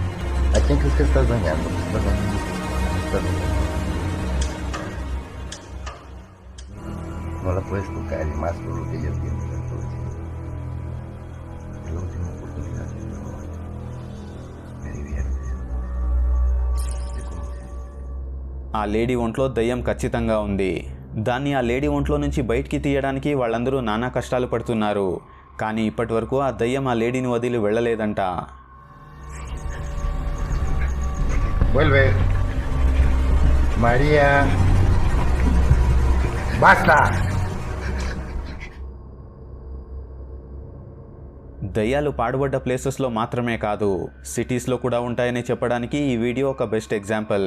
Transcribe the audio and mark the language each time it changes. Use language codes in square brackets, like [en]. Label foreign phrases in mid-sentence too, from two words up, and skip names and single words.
[es] ¿A quién crees que estás dañando? No la puedes tocar y más por lo que ella tiene dentro de ti. Es la última oportunidad, por favor. Me diviertes. Te conocí. [te] ఆ లేడీ ఒంట్లో దయ్యం ఖచ్చితంగా ఉంది. దాన్ని ఆ లేడీ ఒంట్లో నుంచి బయటికి తీయడానికి వాళ్ళందరూ నానా కష్టాలు పడుతున్నారు. కానీ ఇప్పటి వరకు ఆ దయ్యం ఆ లేడీని వదిలి వెళ్ళలేదంట. [es] Vuelve. María. ¡Basta! [te] దయ్యాలు పాడుబడ్డ ప్లేసెస్లో మాత్రమే కాదు, సిటీస్లో కూడా ఉంటాయని చెప్పడానికి ఈ వీడియో ఒక [en] best example.